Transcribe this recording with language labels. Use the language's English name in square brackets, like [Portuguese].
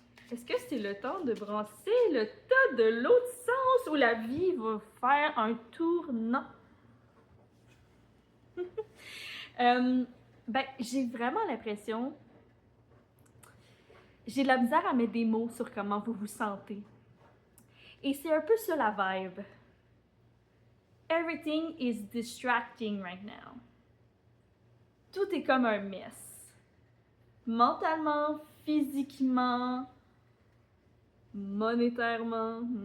[French] Est-ce que c'est le temps de brasser le tas de l'autre sens où la vie va faire un tournant? Ben, j'ai vraiment l'impression... J'ai de la misère à mettre des mots sur comment vous vous sentez. Et c'est un peu ça la vibe. [English] Everything is distracting right now. [French] Tout est comme un mess. Mentalement, physiquement, monétairement.